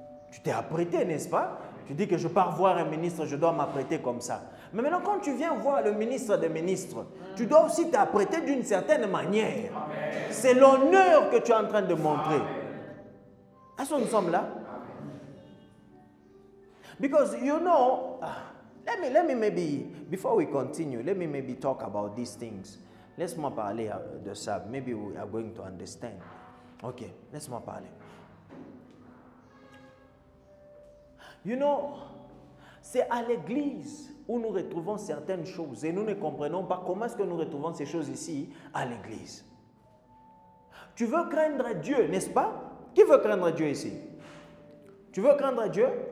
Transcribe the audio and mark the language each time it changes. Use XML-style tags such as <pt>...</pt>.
<fr>Tu t'es apprêté, n'est-ce pas? Tu dis que je pars voir un ministre, je dois m'apprêter comme ça. Mais maintenant, quand tu viens voir le ministre des ministres, tu dois aussi t'apprêter d'une certaine manière. C'est l'honneur que tu es en train de montrer. Est-ce que nous sommes là?</fr> <en>Because, you know, let me maybe, before we continue, let me maybe talk about these things.</en> <fr>Laisse-moi parler de ça.</fr> <en>Maybe we are going to understand.</en> <fr>Ok, laisse-moi parler.</fr> <en>You know,</en> <fr>c'est à l'église où nous retrouvons certaines choses et nous ne comprenons pas comment est-ce que nous retrouvons ces choses ici à l'église. Tu veux craindre Dieu, n'est-ce pas? Qui veut craindre Dieu ici? Tu veux craindre Dieu?</fr>